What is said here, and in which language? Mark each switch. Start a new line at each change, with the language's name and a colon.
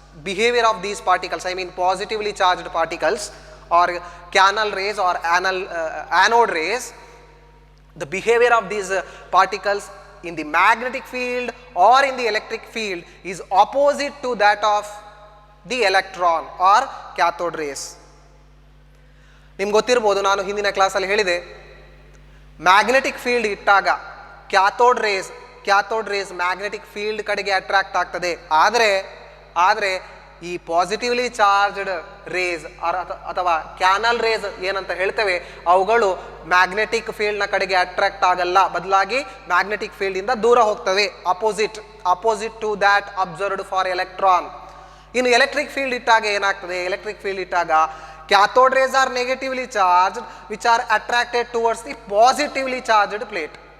English: Behavior of these particles, I mean positively charged particles or canal rays or anode rays. The behavior of these particles in the magnetic field or in the electric field is opposite to that of the electron or cathode rays.
Kannada: ನಿಮ್ಗೆ ಗೊತ್ತಿರ್ಬೋದು, ನಾನು ಹಿಂದಿನ ಕ್ಲಾಸಲ್ಲಿ ಹೇಳಿದೆ, magnetic field ಇಟ್ಟಾಗ cathode race magnetic field ಕಡೆಗೆ attract ಆಗ್ತದೆ. ಆದರೆ ಈ ಪಾಸಿಟಿವ್ಲಿ ಚಾರ್ಜ್ಡ್ ರೇಸ್ ಅಥವಾ ಕ್ಯಾನಲ್ ರೇಸ್ ಏನಂತ ಹೇಳ್ತೇವೆ, ಅವುಗಳು ಮ್ಯಾಗ್ನೆಟಿಕ್ ಫೀಲ್ಡ್ನ ಕಡೆಗೆ ಅಟ್ರಾಕ್ಟ್ ಆಗಲ್ಲ, ಬದಲಾಗಿ ಮ್ಯಾಗ್ನೆಟಿಕ್ ಫೀಲ್ಡಿಂದ ದೂರ ಹೋಗ್ತವೆ,
English: Opposite to that observed for electron.
Kannada: ಇನ್ನು ಎಲೆಕ್ಟ್ರಿಕ್ ಫೀಲ್ಡ್ ಇಟ್ಟಾಗ
English: ಏನಾಗ್ತದೆ, electric field ಇಟ್ಟಾಗ cathode rays are negatively charged which are attracted towards the positively charged plate.